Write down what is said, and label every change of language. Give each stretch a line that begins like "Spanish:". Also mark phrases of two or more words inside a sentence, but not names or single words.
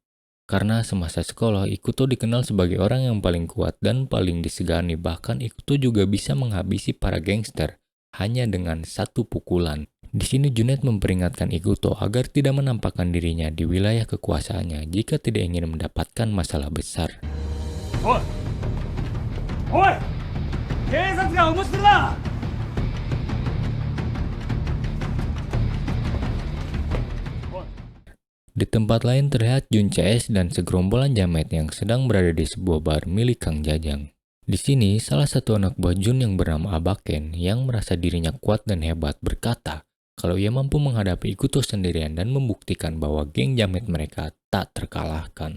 Indonesian: Karena semasa sekolah, Ikuto dikenal sebagai orang yang paling kuat dan paling disegani. Bahkan Ikuto juga bisa menghabisi para gangster hanya dengan satu pukulan. Di sini Junet memperingatkan Ikuto agar tidak menampakkan dirinya di wilayah kekuasaannya jika tidak ingin mendapatkan masalah besar.
Japanese: Oi! Oi! 警察が面白いな!
Indonesian: Di tempat lain terlihat Jun CS dan segerombolan jamet yang sedang berada di sebuah bar milik Kang Jajang. Di sini, salah satu anak buah Jun yang bernama Abaken yang merasa dirinya kuat dan hebat berkata kalau ia mampu menghadapi Ikuto sendirian dan membuktikan bahwa geng jamet mereka tak terkalahkan.